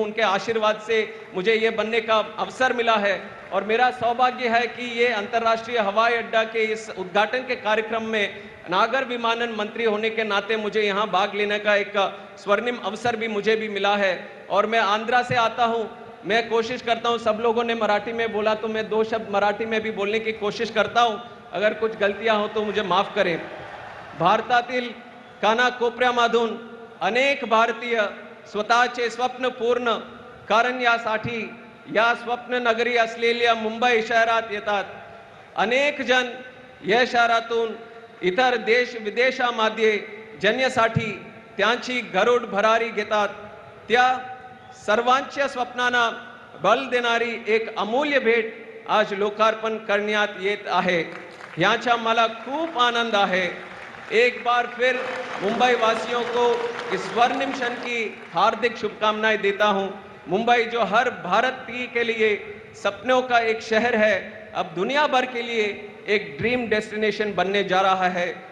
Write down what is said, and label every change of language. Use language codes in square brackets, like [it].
[hi] उनके आशीर्वाद से मुझे ये बनने का अवसर मिला है और मेरा सौभाग्य है कि ये अंतर्राष्ट्रीय हवाई अड्डा के इस उद्घाटन के कार्यक्रम में नागर विमानन मंत्री होने के नाते मुझे यहाँ भाग लेने का एक स्वर्णिम अवसर भी मुझे भी मिला है। और मैं आंध्रा से आता हूँ, मैं कोशिश करता हूं, सब लोगों ने मराठी में बोला तो मैं 2 शब्द मराठी में भी बोलने की कोशिश करता हूं, अगर कुछ गलतियां हो तो मुझे माफ करें। [mr] भारतातील कानाकोपऱ्यामधून अनेक भारतीय स्वतःचे स्वप्न पूर्ण करण्यासाठी या स्वप्न नगरी असलेल्या मुंबई शहरात येतात। अनेक जण या शहरातून इतर देश विदेशामध्ये जाण्यासाठी त्यांची गरुड भरारी घेतात। त्या सर्वांच्या स्वप्नांना बल देणारी एक अमूल्य भेट आज लोकार्पण करण्यात येत आहे। याचा मला खूप आनंद आहे। [hi] एक बार फिर मुंबई वासियों को इस स्वर्णिम क्षण की हार्दिक शुभकामनाएं देता हूं। मुंबई जो हर भारतीय के लिए सपनों का एक शहर है, अब दुनिया भर के लिए एक ड्रीम डेस्टिनेशन बनने जा रहा है।